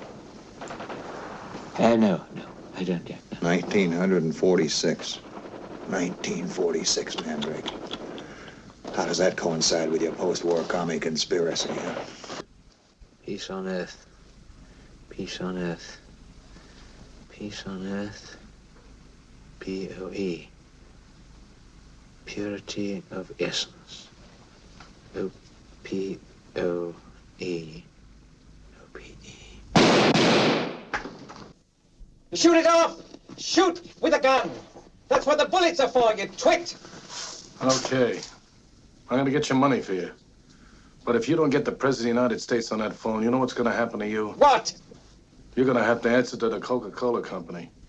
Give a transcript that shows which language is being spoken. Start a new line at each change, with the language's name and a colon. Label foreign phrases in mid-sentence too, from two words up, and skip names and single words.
English: No, I don't, Jack. No. 1946. 1946, Mandrake. How does that coincide with your post-war commie conspiracy, huh? Peace on earth. Peace on earth. Peace on earth. P-O-E. Purity of essence. O-P-O-E. O-P-E. Shoot it off! Shoot with a gun! That's what the bullets are for, you twit! Okay. I'm gonna get your money for you. But if you don't get the President of the United States on that phone, you know what's going to happen to you? What? You're going to have to answer to the Coca-Cola Company.